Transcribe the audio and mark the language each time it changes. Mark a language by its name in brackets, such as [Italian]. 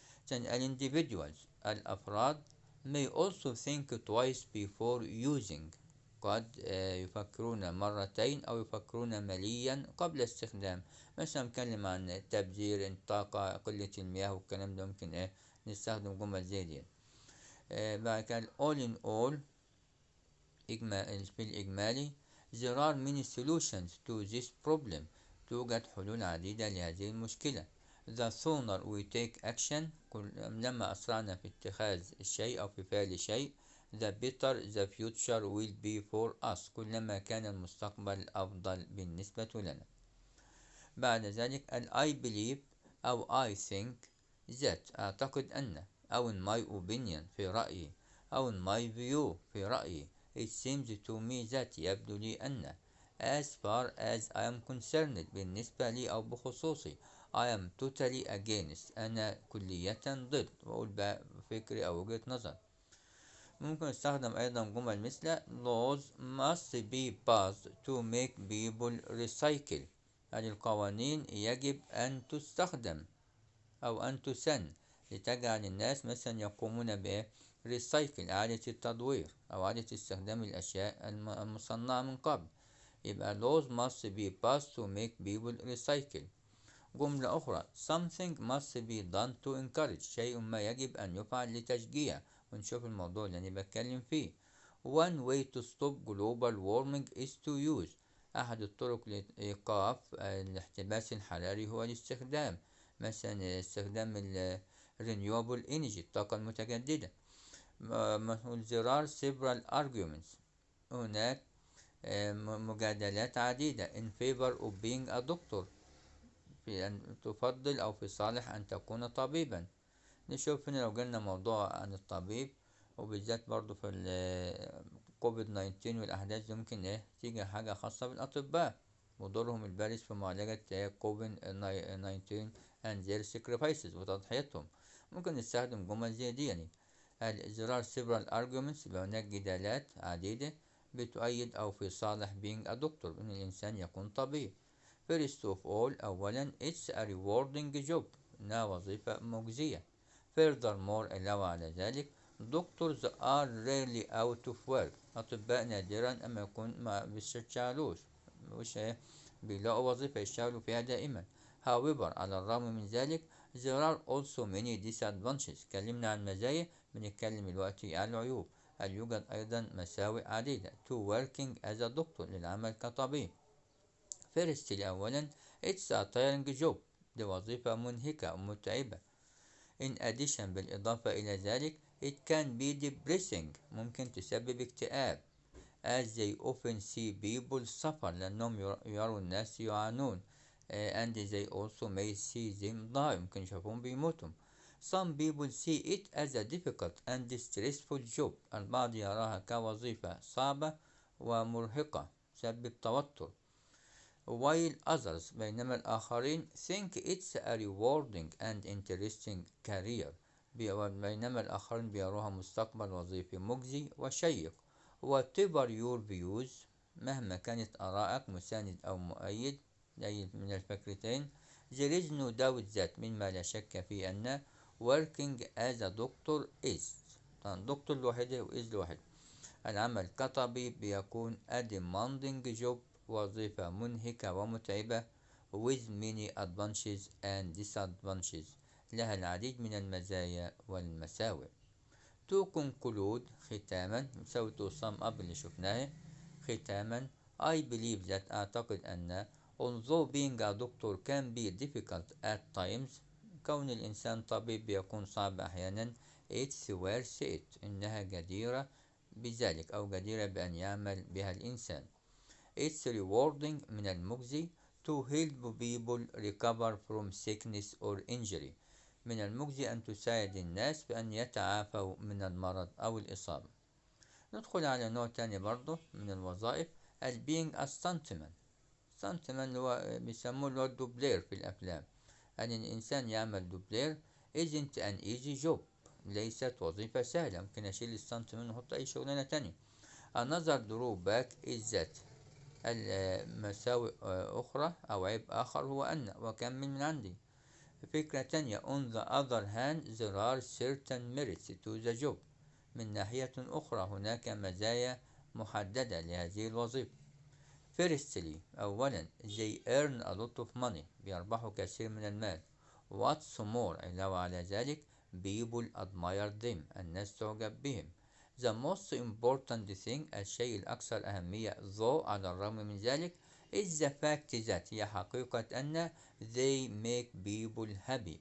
[English] individuals، [Arabic] الأفراد [English] may also think twice before using، [Arabic] قد يفكرون مرتين أو يفكرون مليا قبل استخدام. مثلا نتكلم عن تبذير الطاقة، قلة المياه والكلام ده، ممكن نستخدم جمل زي دي. بعد كده [English] all in all، [Arabic] في الإجمالي [English] there are many solutions to this problem، [Arabic] توجد حلول عديدة لهذه المشكلة. [English] the sooner we take action، [Arabic] لما أسرعنا في اتخاذ الشيء أو في فعل شيء، [English] the better the future will be for us، [Arabic] كلما كان المستقبل أفضل بالنسبة لنا. بعد ذلك [English] I believe [Arabic] أو [English] I think that، [Arabic] أعتقد أن، أو [English] in my opinion [Arabic] في رأيي، أو [English] in my view [Arabic] في رأيي. [English] It seems to me that، [Arabic] يبدو لي أن. [English] As far as I am concerned، [Arabic] بالنسبة لي أو بخصوصي. [English] I am totally against، [Arabic] أنا كلية ضد، وأقول بقى فكري أو وجهة نظر. ممكن نستخدم أيضا جمل مثل [English] laws must be passed to make people recycle، [Arabic] هذه القوانين يجب أن تستخدم أو أن تسن لتجعل الناس مثلا يقومون ب [English] recycle، [Arabic] إعادة التدوير أو إعادة استخدام الأشياء المصنعة من قبل. يبقى [English] laws must be passed to make people recycle. [Arabic] جملة أخرى [English] something must be done to encourage، [Arabic] شيء ما يجب أن يفعل لتشجيع. ونشوف الموضوع اللي أنا بتكلم فيه. [English] one way to stop global warming is to use، [Arabic] أحد الطرق لإيقاف الاحتباس الحراري هو الاستخدام، مثلا استخدام [English] renewable energy، [Arabic] الطاقة المتجددة. [English] there are several arguments، [Arabic] هناك مجادلات عديدة [English] in favor of being a doctor، [Arabic] في أن تفضل أو في صالح أن تكون طبيبا. نشوف هنا لو جالنا موضوع عن الطبيب، وبالذات برضو في كوفيد 19 والأحداث دي، ممكن تيجي حاجة خاصة بالأطباء ودورهم البارز في معالجة كوفيد 19 [English] and their sacrifices، [Arabic] وتضحيتهم. ممكن نستخدم جمل زي دي يعني [English] there are several arguments، [Arabic] يبقى هناك جدالات عديدة بتؤيد أو في صالح [English] being a doctor، [Arabic] إن الإنسان يكون طبيب. [English] First of all، [Arabic] أولا [English] it's a rewarding job، [Arabic] إنها وظيفة مجزية. [English] Furthermore [Arabic] علاوة على ذلك [English] doctors are rarely out of work. [Arabic] أطباء نادرا أما يكون ما بيشتغلوش، مش بيلاقوا وظيفة يشتغلوا فيها دائما. [English] However [Arabic] على الرغم من ذلك [English] there are also many disadvantages. [Arabic] اتكلمنا عن مزايا، بنتكلم دلوقتي عن العيوب. هل يوجد أيضا مساوئ عديدة [English] to working as a doctor [Arabic] للعمل كطبيب. [English] Firstly [Arabic] أولا [English] it's a tiring job. [Arabic] دي وظيفة منهكة ومتعبة. [English] In addition [Arabic] بالإضافة إلى ذلك [English] it can be depressing. [Arabic] ممكن تسبب اكتئاب. [English] As they often see people suffer [Arabic] لأنهم يروا الناس يعانون. [English] And they also may see them die. [Arabic] ممكن يشوفون بيموتوا. [English] Some people see it as a difficult and stressful job. [Arabic] البعض يراها كوظيفة صعبة ومرهقة تسبب توتر. [English] While others [Arabic] بينما الآخرين [English] think it's a rewarding and interesting career. [Arabic] بينما الآخرين بيروها مستقبل وظيفي مجزي وشيق. [English] Whatever your views [Arabic] مهما كانت آرائك مساند أو مؤيد أي من الفكرتين [English] there is no doubt that [Arabic] مما لا شك فيه أن [English] working as a doctor is [Arabic] طبعا دكتور لوحده وإز لوحده. العمل كطبيب بيكون [English] a demanding job [Arabic] وظيفة منهكة ومتعبة [English] with many advantages and disadvantages [Arabic] لها العديد من المزايا والمساوئ. [English] To conclude [Arabic] ختاما نسوي [English] to sum up [Arabic] اللي شفناه. ختاما [English] I believe that [Arabic] أعتقد أن [English] although being a doctor can be difficult at times [Arabic] كون الإنسان طبيب بيكون صعب أحيانا [English] it's worth it [Arabic] إنها جديرة بذلك أو جديرة بأن يعمل بها الإنسان. [English] It's rewarding [Arabic] من المجزي [English] to help people recover from sickness or injury. [Arabic] من المجزي أن تساعد الناس بأن يتعافوا من المرض أو الإصابة. ندخل على نوع تاني برضه من الوظائف [English] being a stuntman. [Arabic] stuntman اللي هو بيسموه اللي هو الدوبلير في الأفلام. أن الإنسان يعمل دوبلير [English] isn't an easy job. [Arabic] ليست وظيفة سهلة. ممكن أشيل الستانتمان ونحط أي شغلانة تانية. [English] Another drawback is that [Arabic] المساوئ أخرى أو عيب آخر هو أن وكمل من عندي. فكرة تانية [English] on the other hand there are certain merits to the job. [Arabic] من ناحية أخرى هناك مزايا محددة لهذه الوظيفة. [English] Firstly [Arabic] أولا [English] they earn a lot of money. [Arabic] بيربحوا كثير من المال. [English] What's more [Arabic] علاوة على ذلك [English] people admire them. [Arabic] الناس تعجب بهم. [English] The most important thing [Arabic] الشيء الأكثر أهمية [English] though [Arabic] على الرغم من ذلك [English] is the fact that [Arabic] هي حقيقة أن [English] they make people happy.